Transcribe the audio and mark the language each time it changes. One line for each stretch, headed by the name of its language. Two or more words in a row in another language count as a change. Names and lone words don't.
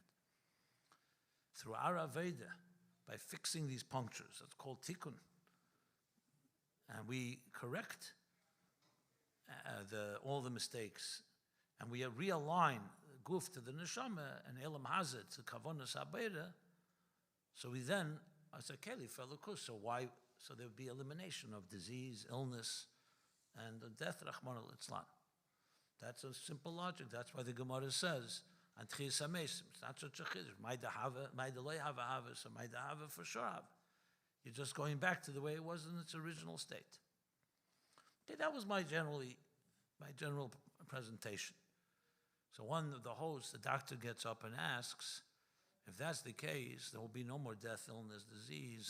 English: Through our Aveda, by fixing these punctures, that's called tikkun, and we correct all the mistakes, and we realign guf to the neshama and
Hebrew: elam hazet
English: to
Hebrew: kavonas habeira.
English: So we then, as a
Hebrew: keli felukus.
English: So why? So there would be elimination of disease, illness, and death.
Aramaic: Rachmana litzlan.
English: That's a simple logic. That's why the Gemara says,
Hebrew: "Antchias hamesim."
English: It's not such a chiddush.
Aramaic: Maida hava, maida loy hava hava.
English: So
Aramaic: maida hava
English: for sure hava. You're just going back to the way it was in its original state. Okay, that was my general presentation. So one of the hosts, the doctor gets up and asks, if that's the case, there will be no more death, illness, disease.